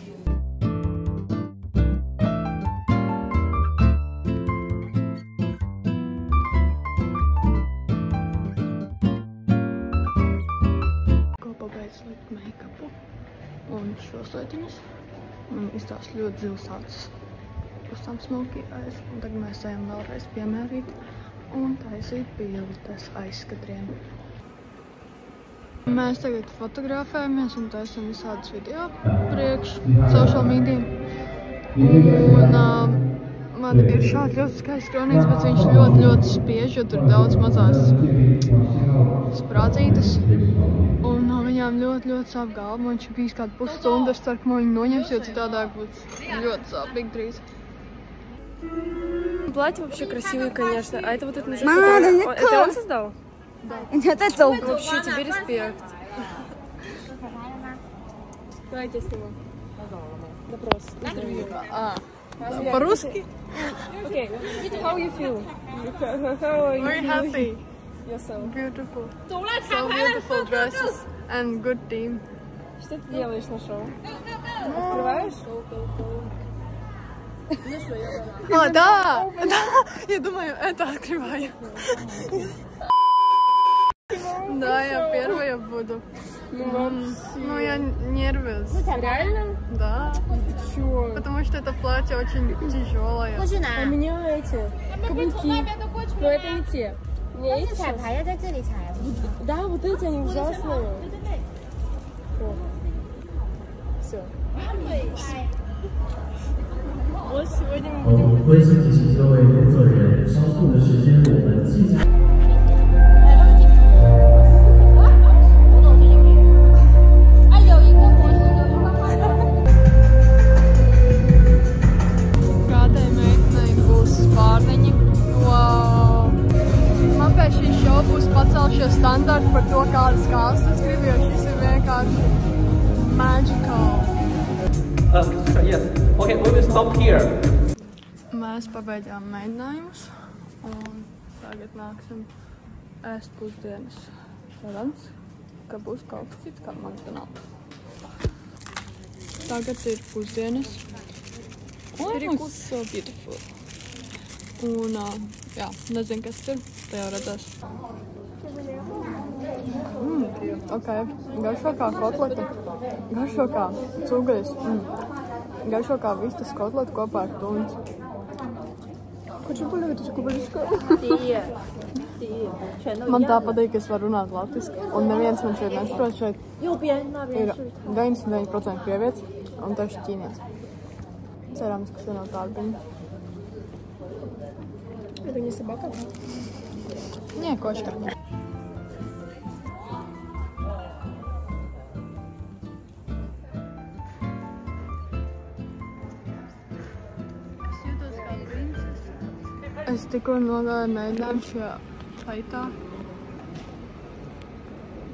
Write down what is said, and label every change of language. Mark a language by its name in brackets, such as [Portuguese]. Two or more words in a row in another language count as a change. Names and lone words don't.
[Latvian] Ko pabeidz likt make-upu un šos lietiņus. Man izstās ļoti zivs acis uz tām [English] smoky eyes. [Latvian] Un tagad mēs ejam vēlreiz piemērīt un taisīt bildes aizskatiem. Mēs tagad fotografējamies un taisam visādus video priekš [English] social media. [Latvian] Un man ir šāds ļoti skaists kronīts, bet viņš ļoti spiež, jo tur daudz mazās sprādzītas. Un no viņām ļoti sāp galva. Viņš ir bijis kādu pusstundu, es ceru, ka man viņu noņems, jo citādāk būs ļoti sāpīgi drīz. [Russian] Платье вообще красивое, конечно. А это вот этот мужик, это он создал? Да. Вообще тебе респект. Давайте я сниму. Допрос. Интервью. По-русски? [English] Okay. How you feel? How are you Very happy. yourself? Beautiful. So beautiful dresses and good team. [Russian] Что ты делаешь на шоу? Открываешь? Да! Я думаю, это открываю. Да, я первая буду. Ну, я нервничаю. Реально? Да. Чё? Потому что это платье очень тяжелое. У меня эти каблуки. Но это не те. Мне эти сейчас. Да, вот эти, они ужасные. Все. Вот сегодня мы будем... [Chinese] 温馨提醒各位工作人员，稍后的时间我们即将。 [Latvian] Kādai meitenei būs spārniņi. [English] Wow! [Latvian] Man pēc šī šova būs pacelšies standarti par to, kādas kāsas es gribu, jo šis ir vienkārši magical. [English] Yes. Okay, we will stop here. [Latvian] Mēs pabeidzām mēģinājumus un tagad nāksim ēst pusdienas. Cerams, ka būs kaut kas cits, kā McDonald's. Tagad ir pusdienas. [English] Oh, it's so beautiful. [Latvian] Un, jā, nezinu, kas tur, te jau redzēs. Ok, garšo kā kotleta, garšo kā cūgaļas, garšo kā vistas kotleta kopā ar tunci. [Russian] Хочу полюбить кубалишку. [Latvian] Man tā patīk, ka es varu runāt latviski, un neviens man šeit nesaprot. Šeit ir 99% krievietis un tieši ķīnietis. Cerams, ka šeit nav tāda viņa. [Russian] Это не собака? Не, кошка. [Latvian] Es tikko nogāju mēģinājumu šajā saitā.